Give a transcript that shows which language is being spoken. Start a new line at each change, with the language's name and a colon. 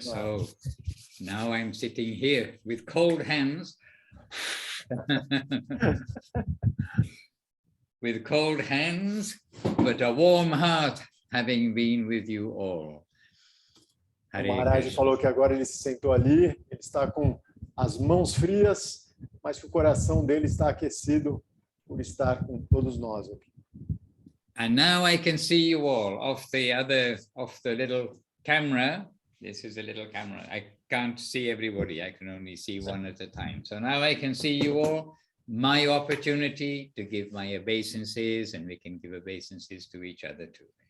English: So now I'm sitting here with cold hands. With cold hands, but a warm heart, having been with you all.
Portuguese: O Maharaj falou que agora ele se sentou ali, ele está com as mãos frias, mas que o coração dele está aquecido por estar com todos nós aqui.
English: And now I can see you all off the little camera. This is a little camera. I can't see everybody. I can only see one at a time. So now I can see you all. My opportunity to give my obeisances, and we can give obeisances to each other too.